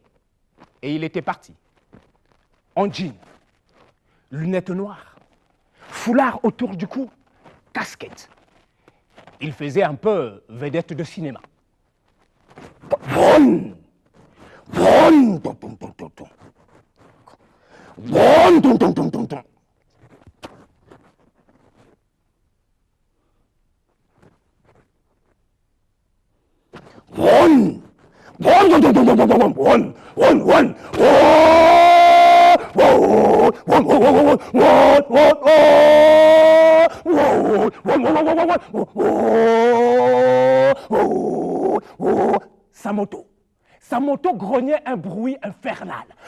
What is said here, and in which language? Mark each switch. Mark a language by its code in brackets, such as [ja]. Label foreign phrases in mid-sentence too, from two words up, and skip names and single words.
[fr] Et il était parti. En jean, lunettes noires, foulard autour du cou, casquette. Il faisait un peu vedette de cinéma. Vroom, vroom, tom, tom, tom, tom, tom. Vroom, tom, tom, tom, tom, tom. Vroom, vroom, tom, tom, tom, tom, tom, tom, vroom, vroom, vroom. Sa moto grognait un bruit infernal.